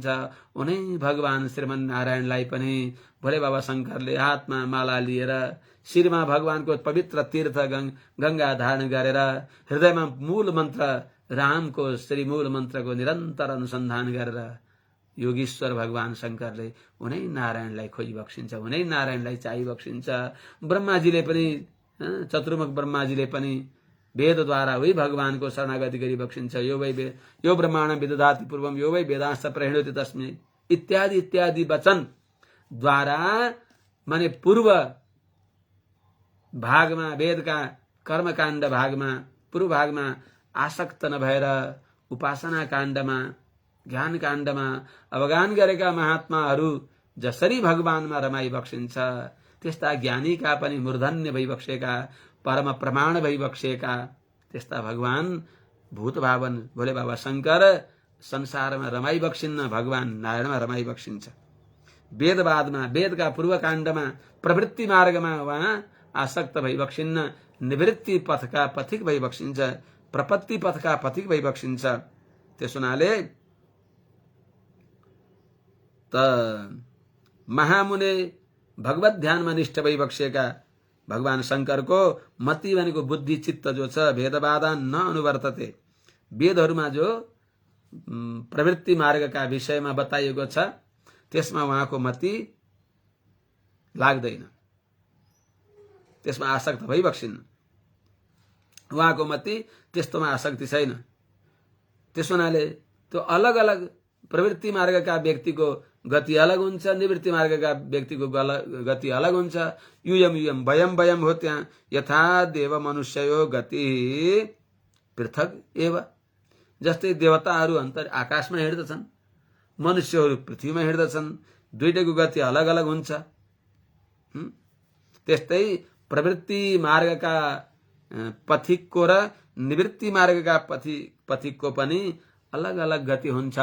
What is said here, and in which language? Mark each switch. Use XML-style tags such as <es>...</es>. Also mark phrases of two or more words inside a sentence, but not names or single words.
<ne>उनै भगवान श्रीमन नारायणलाई पनि भोले बाबा शंकरले हातमा माला लिएर शिरमा भगवानको पवित्र तीर्थ गंगा धारण गरेर हृदयमा मूल मन्त्र रामको श्री मूल मन्त्रको निरन्तर अनुसन्धान गरेर योगीश्वर भगवान शंकरले उनै नारायणलाई खोजी बक्सिन्छ, उनै नारायणलाई चाहि बक्सिन्छ। ब्रह्माजीले पनि, चतुर्मुख ब्रह्माजीले पनि वेदद्वारा वही भगवानको शरणागति गरी बक्सिन्छ।</ne> <sa>यो ब्रह्माण्ड विदधाति पूर्वम यो वै वेदांश प्रणोति तस्मै इत्यादि इत्यादि</sa> <ne>वचन द्वारा माने पूर्व भागमा, वेदका कर्मकाण्ड भागमा, पूर्व भागमा आसक्त नभएर उपासना काण्डमा, ज्ञान काण्डमा अवगान गरेका महात्माहरू जसरी भगवानमा रमाई बक्सिन्छ, त्यस्ता ज्ञानीका पनि मूर्धन्य भई बक्सेका, परम प्रमाण भई बक्सेका त्यस्ता भगवान भूत भावन भोले बाबा शंकर संसारमा रमाई बक्सिन्न, भगवान नारायणमा रमाई बक्सिन्छ। वेदवादमा, वेदका पूर्व काण्डमा, प्रवृत्ति मार्गमा उहाँ आसक्त भई बक्सिन्न, निवृत्ति पथका पथिक भई बक्सिन्छ, प्रपत्ति पथका पथिक भई बक्सिन्छ। त्यस हुनाले त महामुने भगवत ध्यानमा निष्ठ भई बक्सेका भगवान शंकरको मति भनेको बुद्धि चित्त जो छ,</ne> <sa>भेदबाधा न अनुवर्तते।</sa> <ne>वेदहरूमा जो प्रवृत्ति मार्गका विषयमा बताइएको छ त्यसमा उहाँको मति लाग्दैन, त्यसमा आसक्त भई बक्सिन्न। उहाँको मति त्यस्तोमा आसक्ति छैन। त्यस हुनाले त्यो अलग अलग प्रवृत्ति मार्गका व्यक्तिको गति अलग हुन्छ, निवृत्ति मार्गका व्यक्तिको गति अलग हुन्छ।</ne> <sa>युयम युयम वयम वयम</sa> <ne>हो, त्यहाँ</ne> <sa>यथा देव मनुष्यो गति पृथक एव।</sa> <ne>जस्तै देवताहरू अन्तर आकाशमा हिँड्दछन्, मनुष्यहरू पृथ्वीमा हिँड्दछन्, दुईटैको गति अलग अलग हुन्छ। त्यस्तै प्रवृत्ति मार्गका पथिकको र निवृत्ति मार्गका पथिकको पनि अलग अलग गति हुन्छ।</ne>